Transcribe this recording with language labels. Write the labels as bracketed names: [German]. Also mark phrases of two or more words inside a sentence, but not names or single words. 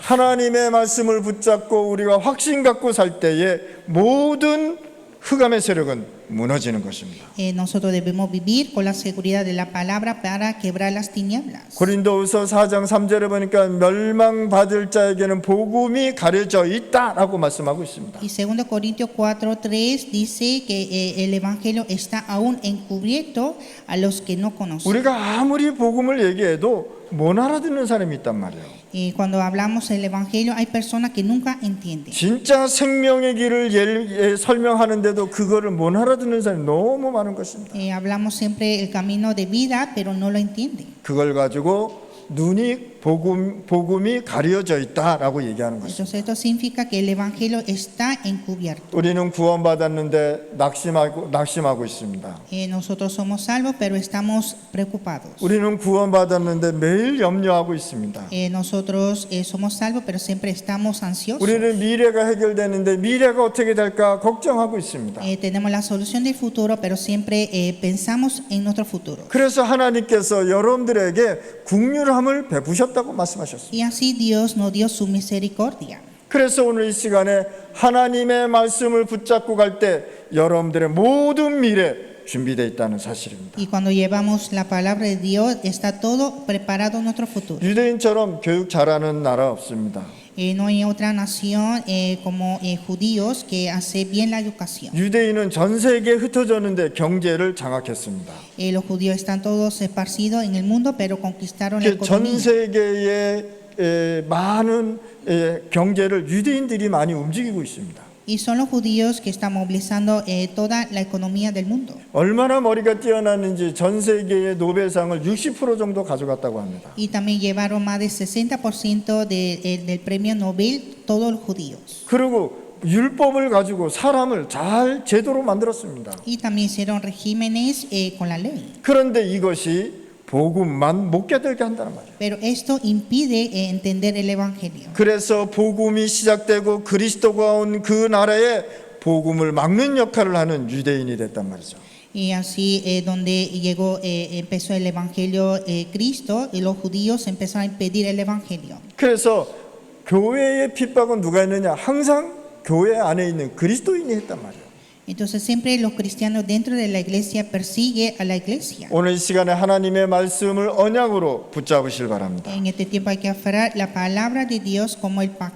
[Korean] 하나님의 말씀을 붙잡고 우리가 확신 갖고 살 때에 모든 흑암의 세력은 무너지는 것입니다. [Spanish] Nosotros debemos vivir con la seguridad de la palabra para quebrar las tinieblas. [Korean] 고린도후서 4장 3절에 보니까 멸망받을 자에게는 복음이 가려져 있다라고 말씀하고 있습니다. [Spanish] Y 2 Corintios 4:3 dice que el evangelio está aún encubierto a los que no conocen. [Korean] 우리가 아무리 복음을 얘기해도 못 알아듣는 사람이 있단 말이에요. [Spanish] Cuando hablamos del evangelio hay personas que nunca entienden. [Korean] 진짜 생명의 길을 설명하는데도 그거를 못 알아듣는 사람이 너무 많은 것입니다. [Spanish] Hablamos siempre el camino de vida, pero no lo entienden. [Korean] 그걸 가지고 눈이 복음이 가려져 있다라고 얘기하는 것입니다. [Spanish] Entonces esto significa que el evangelio está encubierto. [Korean] 우리는 구원받았는데 낙심하고 있습니다. [Spanish] Nosotros somos salvos, pero estamos preocupados. [Korean] 우리는 구원받았는데 매일 염려하고 있습니다. [Spanish] Nosotros somos salvos, pero siempre estamos ansiosos. [Korean] 우리는 미래가 해결되는데 미래가 어떻게 될까 걱정하고 있습니다. [Spanish] Tenemos la solución del futuro, pero siempre pensamos en nuestro futuro. [Korean] 그래서 하나님께서 여러분들에게 국률함을 베푸셨다고 말씀하셨습니다. [Spanish] Y así Dios nos dio su misericordia. [Korean] 그래서 오늘 이 시간에 하나님의 말씀을 붙잡고 갈 때 여러분들의 모든 미래 준비되어 있다는 사실입니다. [Spanish] Y cuando llevamos la palabra de Dios, está todo preparado en nuestro futuro. [Korean] 유대인처럼 교육 잘하는 나라 없습니다. [Spanish] No hay otra nación como judíos que hace bien la educación. [Korean] 유대인은 전 세계에 흩어졌는데 경제를 장악했습니다. [Spanish] Los judíos están todos esparcidos en el mundo, pero conquistaron la [Korean] 전 [Spanish] economía. [Korean] 세계의 많은 경제를 유대인들이 많이 움직이고 있습니다. [Spanish] Y son los judíos que están movilizando toda la economía del mundo. [Korean] 얼마나 머리가 뛰어났는지 전 세계의 노벨상을 60% 정도 가져갔다고 합니다. [Spanish] Y también llevaron más del 60% del premio Nobel todos los judíos. [Korean] 그리고 율법을 가지고 사람을 잘 제도로 만들었습니다. [Spanish] Y también hicieron regímenes con la ley. [Korean] 그런데 이것이 복음만 못 깨닫게 한다는 말이에요. [Spanish] Pero esto impide entender el evangelio. [Korean] 그래서 복음이 시작되고 그리스도가 온 그 나라에 복음을 막는 역할을 하는 유대인이 됐단 말이죠. [Spanish] Y así donde llegó, empezó el evangelio Cristo, y los judíos empezaron a impedir el evangelio. [Korean] 그래서 교회의 핍박은 누가 했느냐? 항상 교회 안에 있는 그리스도인이 했단 말이에요. [Spanish] Entonces siempre los cristianos dentro de la iglesia persigue a la iglesia. [Korean] 오늘 이 시간에 하나님의 말씀을 언약으로 붙잡으실 바랍니다. [Spanish] En este tiempo hay que aferrar la palabra de Dios como el pacto.